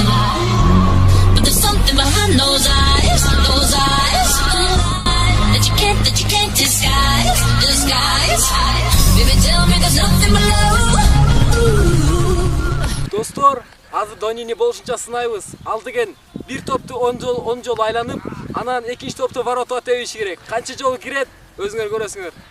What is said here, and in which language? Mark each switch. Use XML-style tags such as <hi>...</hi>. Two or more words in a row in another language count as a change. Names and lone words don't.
<en>But there's something behind those eyes that you can't disguise. Baby, tell me there's nothing below.</en> <ky>Достор, азыр Донини болушунча сынайбыз. Ал деген бир топту 10 жол айланып, анан экинчи топту ворота тебиш керек. Канча жол кирет, өзүңөр көрөсүңөр.</ky>